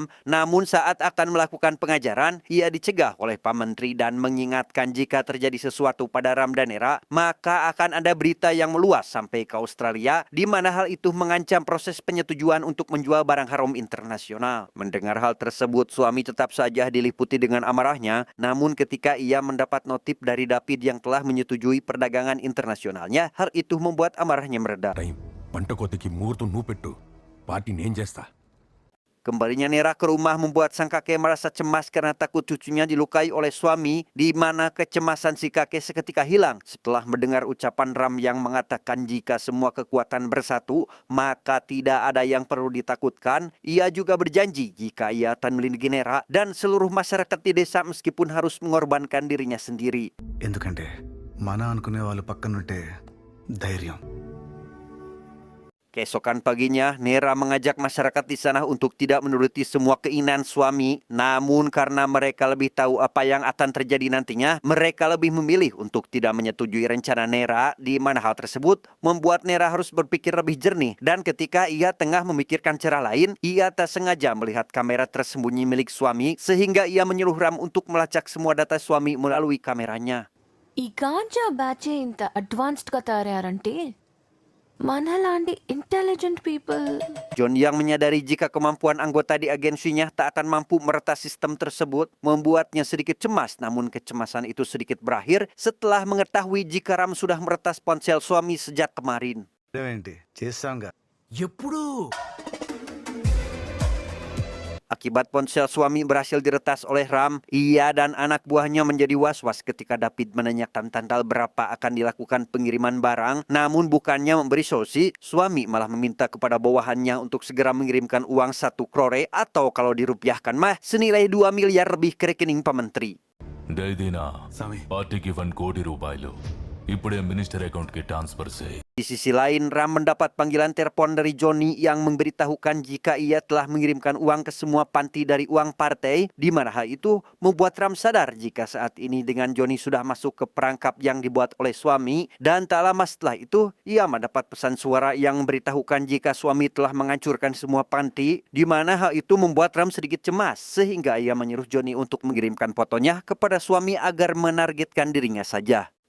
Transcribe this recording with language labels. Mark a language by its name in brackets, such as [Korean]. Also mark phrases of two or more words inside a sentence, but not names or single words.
[Indonesian] Namun saat akan melakukan pengajaran, ia dicegah oleh Pak Menteri dan mengingatkan jika terjadi sesuatu pada Ram dan Nera, maka akan ada berita yang meluas sampai ke Australia, di mana hal itu mengancam proses penyetujuan untuk menjual barang haram internasional. Mendengar hal tersebut, suami tetap saja diliputi dengan amarahnya, namun ketika ia mendapat notif dari David yang telah menyetujui perdagangan internasionalnya, hal itu membuat amarahnya mereda. [Telugu] పంట కోతకి ముహూర్తం నువ్వు పెట్టు పార్టీ నేను చేస్తా. [Indonesian] Kembalinya Nera ke rumah membuat sang kakek merasa cemas karena takut cucunya dilukai oleh suami, di mana kecemasan si kakek seketika hilang setelah mendengar ucapan Ram yang mengatakan jika semua kekuatan bersatu, maka tidak ada yang perlu ditakutkan. Ia juga berjanji jika ia akan melindungi Nera dan seluruh masyarakat di desa meskipun harus mengorbankan dirinya sendiri. [Telugu] ఎందుకంటే మన అనుకునే వాళ్ళు పక్కనుంటే ధైర్యం. [Indonesian] Keesokan paginya, Nera mengajak masyarakat di sana untuk tidak menuruti semua keinginan suami. Namun karena mereka lebih tahu apa yang akan terjadi nantinya, mereka lebih memilih untuk tidak menyetujui rencana Nera, di mana hal tersebut membuat Nera harus berpikir lebih jernih. Dan ketika ia tengah memikirkan cara lain, ia tak sengaja melihat kamera tersembunyi milik suami, sehingga ia menyuruh Ram untuk melacak semua data suami melalui kameranya. [Telugu] ఈ గాంజా బ్యాచే ఇంత అడ్వాన్స్డ్గా తయారయ్యారంటే మనలాంటి [English] intelligent people. [Indonesian] John yang menyadari jika kemampuan anggota di agensinya tak akan mampu meretas sistem tersebut membuatnya sedikit cemas, namun kecemasan itu sedikit berakhir setelah mengetahui jika Ram sudah meretas ponsel suami sejak kemarin. [Telugu] ఏంటి చేస్తాంగా ఎప్పుడు [Indonesian] Akibat ponsel suami berhasil diretas oleh Ram, ia dan anak buahnya menjadi was-was ketika David menanyakan tanggal berapa akan dilakukan pengiriman barang. Namun bukannya memberi solusi, suami malah meminta kepada bawahannya untuk segera mengirimkan uang 1 crore atau kalau dirupiahkan mah senilai 2 miliar lebih ke rekening Pak Menteri. [Telugu] పార్టీకి 1 కోటి రూపాయలు ఇప్పుడే [English] minister account [Telugu] కి ట్రాన్స్ఫర్ చేయి. [Indonesian] Di sisi lain, Ram mendapat panggilan telepon dari Johnny yang memberitahukan jika ia telah mengirimkan uang ke semua panti dari uang partai, di mana hal itu membuat Ram sadar jika saat ini dengan Johnny sudah masuk ke perangkap yang dibuat oleh suami, dan tak lama setelah itu, ia mendapat pesan suara yang memberitahukan jika suami telah menghancurkan semua panti, di mana hal itu membuat Ram sedikit cemas, sehingga ia menyuruh Johnny untuk mengirimkan fotonya kepada suami agar menargetkan dirinya saja.